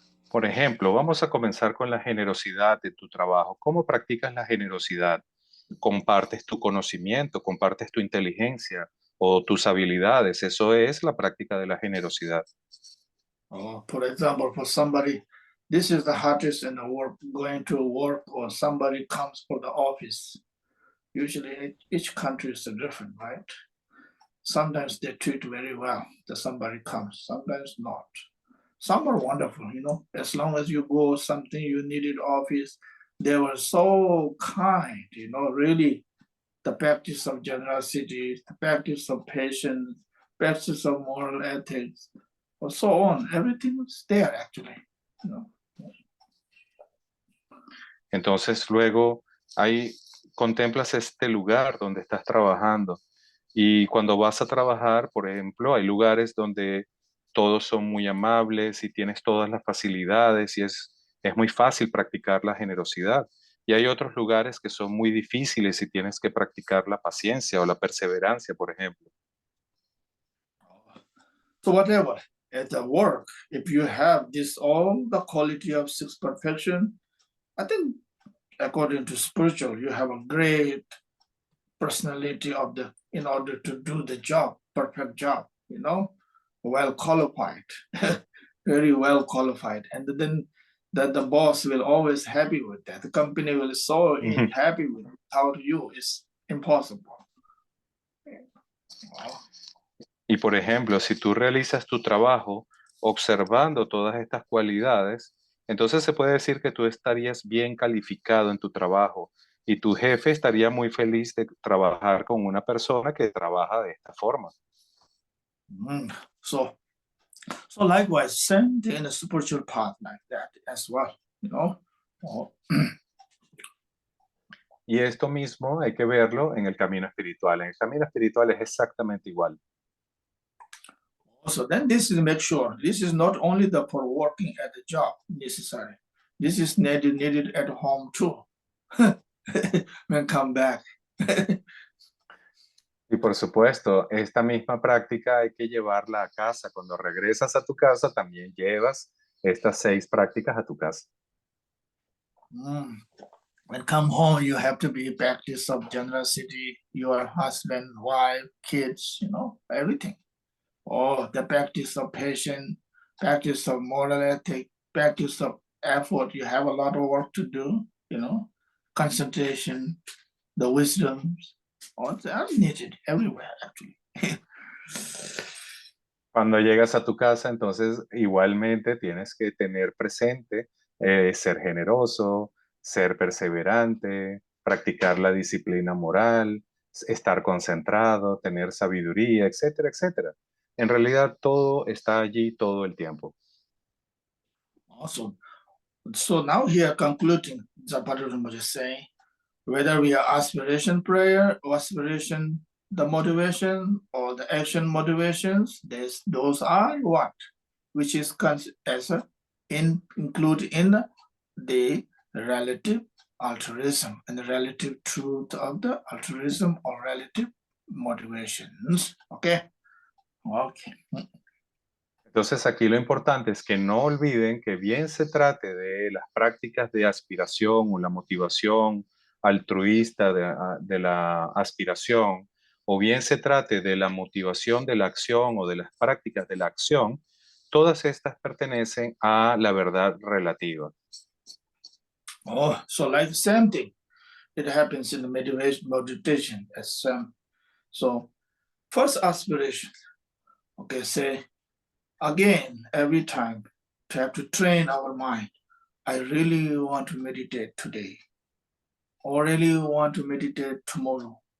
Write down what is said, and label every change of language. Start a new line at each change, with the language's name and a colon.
Spanish: Por ejemplo, vamos a comenzar con la generosidad de tu trabajo. ¿Cómo practicas la generosidad? ¿Compartes tu conocimiento, compartes tu inteligencia o tus habilidades? Eso es la práctica de la generosidad.
English: For example, for somebody, this is the hardest in the work, going to work, or somebody comes for the office. Usually each country is different, right? Sometimes they treat very well that somebody comes, sometimes not. Some are wonderful, as long as you go something you needed office, they were so kind, really the practice of generosity, the practice of patience, practice of moral ethics, or so on. Everything is there actually,
Spanish: Entonces luego contemplas este lugar donde estás trabajando. Y cuando vas a trabajar, por ejemplo, hay lugares donde todos son muy amables y tienes todas las facilidades y es muy fácil practicar la generosidad. Y hay otros lugares que son muy difíciles y tienes que practicar la paciencia o la perseverancia, por ejemplo.
English: So whatever, at the work, if you have this all the quality of six perfection, I think according to spiritual, you have a great personality in order to do the job, perfect job, well qualified, very well qualified. And then that the boss will always happy with that. The company will so Ujú. happy with it. Without you, it's impossible. Wow.
Spanish: Y por ejemplo, si tú realizas tu trabajo observando todas estas cualidades, entonces se puede decir que tú estarías bien calificado en tu trabajo y tu jefe estaría muy feliz de trabajar con una persona que trabaja de esta forma. Mm.
English: So likewise, same thing in the spiritual path like that as well, Oh.
Spanish: Y esto mismo hay que verlo en el camino espiritual. En el camino espiritual es exactamente igual.
English: So then this is make sure this is not only for working at the job necessary. This is needed at home too. When come back.
Spanish: Y por supuesto, esta misma práctica hay que llevarla a casa. Cuando regresas a tu casa, también llevas estas 6 prácticas a tu casa.
English: When come home, you have to be practice of generosity, your husband, wife, kids, everything. Oh, the practice of patience, practice of moral ethic, practice of effort. You have a lot of work to do, concentration, the wisdoms, all that are needed everywhere actually.
Spanish: Cuando llegas a tu casa, entonces igualmente tienes que tener presente ser generoso, ser perseverante, practicar la disciplina moral, estar concentrado, tener sabiduría, etcétera, etcétera. En realidad todo está allí todo el tiempo.
English: Awesome. So now here concluding, Zapata is saying, whether we are aspiration prayer or aspiration, the motivation or the action motivations, those are what? Which is included in the relative altruism and the relative truth of the altruism or relative motivations. Okay.
Spanish: Entonces aquí lo importante es que no olviden que bien se trate de las prácticas de aspiración o la motivación altruista de la aspiración, o bien se trate de la motivación de la acción o de las prácticas de la acción, todas estas pertenecen a la verdad relativa.
English: Oh, so like the same thing. It happens in the meditation as so first aspiration. Okay, say again every time to have to train our mind. I really want to meditate today, or really want to meditate tomorrow.